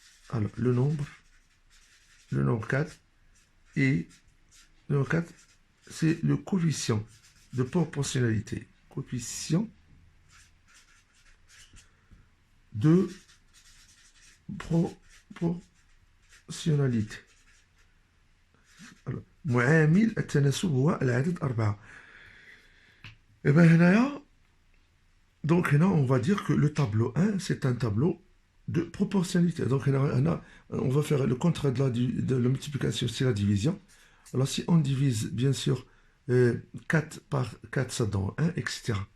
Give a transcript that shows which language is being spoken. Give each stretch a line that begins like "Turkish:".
French: Alors, le nombre 4, et le nombre 4, c'est le coefficient de proportionnalité. Coefficient de proportionnalité. Alors,
Arabic: معامل التناسب هو العدد 4.
French: Et bien,
Arabic: هنايا
French: donc là, on va dire que le tableau 1, c'est un tableau de proportionnalité. Donc on va faire le contraire de la multiplication, c'est la division. Alors si on divise, bien sûr, 4 par 4, ça donne 1, etc.